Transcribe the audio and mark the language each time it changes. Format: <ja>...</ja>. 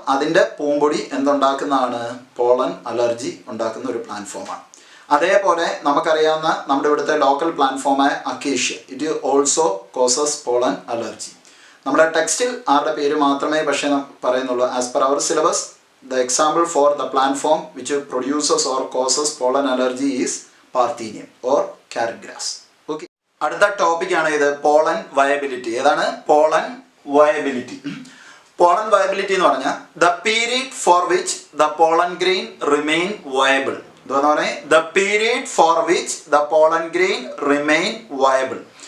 <ml>അതിൻ്റെ പൂമ്പൊടി എന്തുണ്ടാക്കുന്നതാണ്? Pollen allergy ഉണ്ടാക്കുന്ന ഒരു പ്ലാറ്റ്ഫോമാണ്. അതേപോലെ നമുക്കറിയാവുന്ന നമ്മുടെ ഇവിടുത്തെ local പ്ലാറ്റ്ഫോമായ acacia,</ml> <en>It also causes pollen allergy.</en> <ml>നമ്മുടെ ടെക്സ്റ്റിൽ ആരുടെ പേര് മാത്രമേ പക്ഷേ പറയുന്നുള്ളൂ.</ml> <en>As per our syllabus The example for the plant form which produces or causes pollen allergy is Parthenium or carrot grass. Okay.</en> <ml>അടുത്ത ടോപ്പിക്കാണ് ഇത് പോളൻ വയബിലിറ്റി. ഏതാണ് പോളൻ വയബിലിറ്റി?</ml> <en>pollen viability</en> <ml>എന്ന് പറഞ്ഞാൽ</ml> <en>The period for which the pollen grain remain viable.</en> <ml>എന്താന്ന് പറഞ്ഞാൽ</ml> <en>The period for which the pollen grain remain viable.</en>